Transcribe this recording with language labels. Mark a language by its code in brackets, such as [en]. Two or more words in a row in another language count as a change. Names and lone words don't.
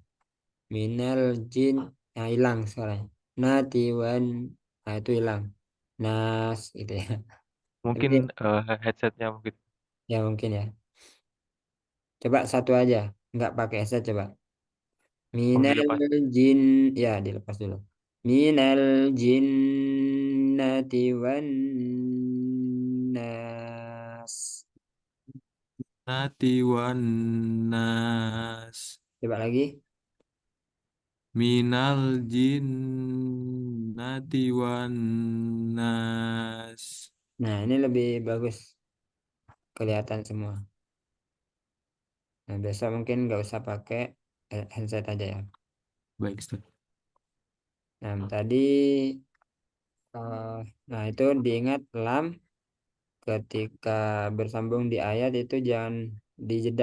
[ar] Minal jin, [id] nah hilang suaranya. Natiwan, nah itu hilang. Nas, gitu ya. Tapi Mungkin headsetnya mungkin. ya mungkin ya. Coba satu aja, enggak pakai headset coba. Oh [ar] Minal [id] dilepas. jin, ya dilepas dulu. [ar] Minal jinnati jinnati wan nas. Nati wan nas. [id] Coba lagi. [ar] Minal jinnati wan nas. [id] Nah, ini lebih bagus kelihatan semua. Nah, besok mungkin nggak usah pakai headset aja ya. Baik, Ustaz. Nah, tadi nah itu diingat lam ketika bersambung di ayat itu jangan dijeda.